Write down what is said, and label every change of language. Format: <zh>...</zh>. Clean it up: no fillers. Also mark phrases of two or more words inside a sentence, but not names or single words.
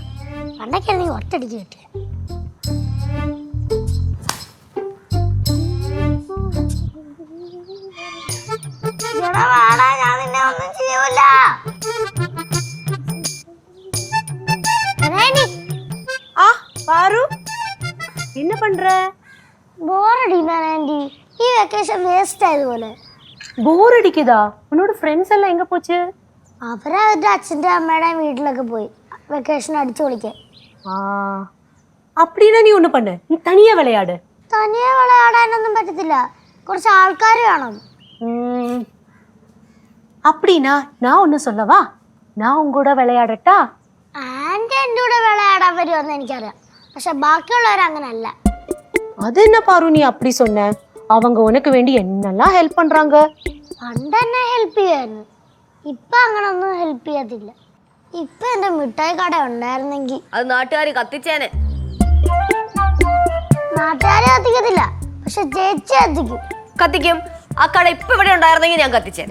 <ml>പണ്ടൊക്കെ ആണെങ്കിൽ ഒറ്റടിക്ക് കിട്ടിയ. ഞാൻ നിന്നെ ഒന്നും ചെയ്യൂല.</ml> <ta>பாரு என்ன பண்ற?</ta> <ml>ബോറടിക്കാൻ ആന്റി, ഈ വെക്കേഷൻ വേസ്റ്റ് ആയതുപോലെ.</ml> <ta>போர் அடிக்குதா? உன்னோட ஃப்ரெண்ட்ஸ் எல்லாம் எங்க போச்சு?</ta> <ml>അവരവരുടെ അച്ഛൻ്റെ അമ്മയുടെയും വീട്ടിലൊക്കെ പോയി വെക്കേഷൻ അടിച്ചു പൊളിക്കാൻ.</ml> <ta>அப்படின்னா நீ ஒண்ணு பண்ணு, நீ தனியா விளையாடு.</ta> <ml>തനിയെ വിളയാടാനൊന്നും പറ്റത്തില്ല, കുറച്ച് ആൾക്കാർ വേണം.</ml> <ta>அப்படின்னா நான் ஒண்ணு சொல்லவா? நான் உங்க கூட விளையாடட்டா?</ta> <ml>ആന്റി എൻ്റെ കൂടെ വിളയാടാൻ വരുമെന്ന് എനിക്കറിയാം, പക്ഷെ ബാക്കിയുള്ളവർ അങ്ങനല്ല.</ml> <ta>அது என்ன பாரு நீ அப்படி சொன்ன? அவங்க உனக்கு வேண்டி என்னெல்லாம் ஹெல்ப் பண்றாங்க.</ta> <ml>പണ്ട് എന്നെ ഹെൽപ്പ് ചെയ്യായിരുന്നു, ഇപ്പൊ അങ്ങനൊന്നും ഹെൽപ്പ് ചെയ്യത്തില്ല. ഇപ്പൊ എന്റെ മിഠായി കട ഉണ്ടായിരുന്നെങ്കിൽ അത് നാട്ടുകാർ കത്തിച്ചേനെ. നാട്ടുകാരെ കത്തിക്കത്തില്ല, പക്ഷെ ചേച്ചി കത്തിക്കും. കത്തിക്കും. ആ കട ഇപ്പൊ ഇവിടെ ഉണ്ടായിരുന്നെങ്കിൽ ഞാൻ കത്തിച്ചേനെ.</ml>